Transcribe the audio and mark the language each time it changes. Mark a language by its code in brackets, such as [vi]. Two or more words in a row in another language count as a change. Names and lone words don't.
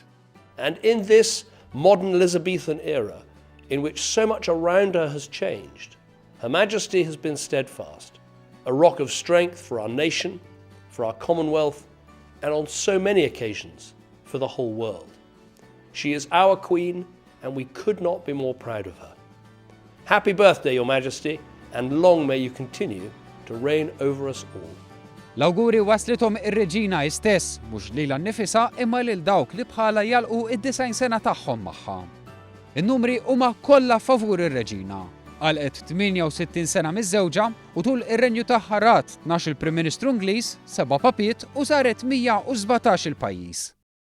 [en] And in this modern Elizabethan era, in which so much around her has changed, Her Majesty has been steadfast, a rock of strength for our nation, for our Commonwealth, and on so many occasions, for the whole world. She is our Queen, and we could not be more proud of her. Happy birthday, Your Majesty, and long may you continue to reign over us all. [mt] L-awguri waslithom ir-Reġina stess, mhux lilha nnifisha imma lil dawk li bħala jalqu id-90 sena tagħhom magħha. In-numri huma kollha favur ir-Reġina. Għalqet 68 sena miż-żewġa u tul ir-renju tagħha rat 12 il-Prim Ministru Ingliż, 7 papiet u saret 117 il-pajjiż.